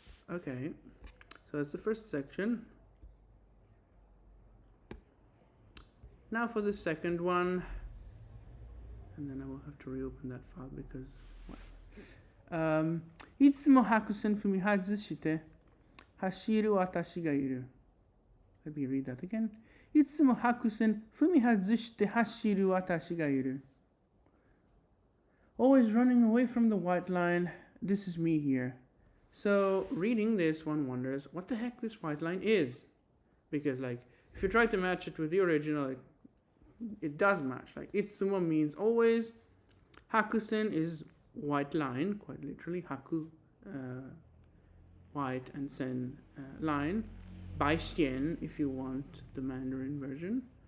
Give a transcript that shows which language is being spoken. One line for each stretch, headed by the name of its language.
English: Okay, so that's the first section. Now for the second one, and then I will have to reopen that file because, well.
Japanese: いつも白線踏み外して走る私がいる.
English: Let me read that again.
Japanese: いつも白線踏み外して走る私がいる.
English: Always running away from the white line. This is me here. So reading this, one wonders what the heck this white line is, because like if you try to match it with the original, it does match. Like itsumo means always, hakusen is white line, quite literally, haku, white, and sen, line, by xian if you want the Mandarin version.